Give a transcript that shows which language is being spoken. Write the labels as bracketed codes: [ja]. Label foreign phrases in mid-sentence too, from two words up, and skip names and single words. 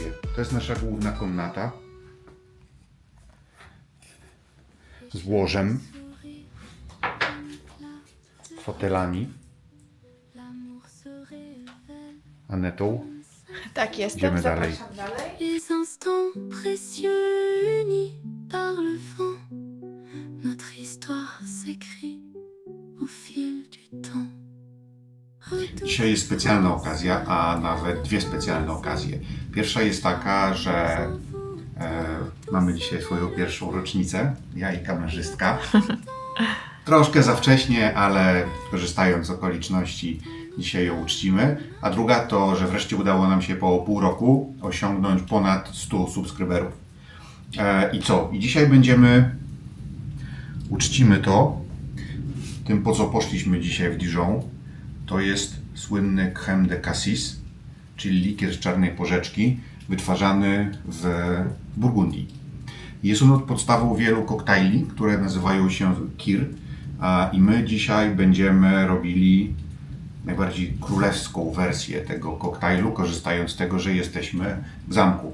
[pl] To jest nasza główna komnata z łożem, fotelami, Anetą. Tak, jestem. Idziemy dalej. Zapraszam dalej. [fr] Les instants précieux unis par le vent, notre histoire s'écrit au fil du temps. [pl] Dzisiaj jest specjalna okazja, a nawet dwie specjalne okazje. Pierwsza jest taka, że mamy dzisiaj swoją pierwszą rocznicę, ja i kamerzystka. Troszkę za wcześnie, ale korzystając z okoliczności dzisiaj ją uczcimy. A druga to, że wreszcie udało nam się po pół roku osiągnąć ponad 100 subskryberów. I co? I dzisiaj uczcimy to tym, po co poszliśmy dzisiaj w Dijon. To jest słynny crème de cassis, czyli likier z czarnej porzeczki, wytwarzany w Burgundii. Jest on podstawą wielu koktajli, które nazywają się kir, i my dzisiaj będziemy robili najbardziej królewską wersję tego koktajlu, korzystając z tego, że jesteśmy w zamku.